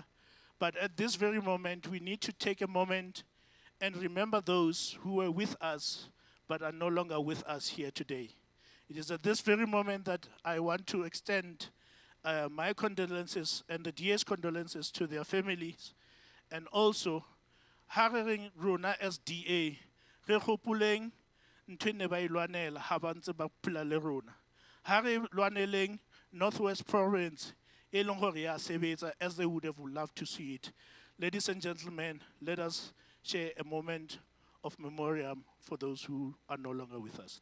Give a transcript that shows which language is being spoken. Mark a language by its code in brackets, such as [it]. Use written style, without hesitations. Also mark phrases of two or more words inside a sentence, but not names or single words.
[en] But at this very moment, we need to take a moment and remember those who were with us but are no longer with us here today. It is at this very moment that I want to extend my condolences and the DA's condolences to their families. And also, [st] harering rona as DA, re gopoleng ntho e ne ba e lwanela ha ba ntse ba phela le rona. Ha re lwaneleng Northwest Province, e leng hore ya sebetsa [en] as they would have loved to see it. Ladies and gentlemen, let us share a moment of memoriam for those who are no longer with us.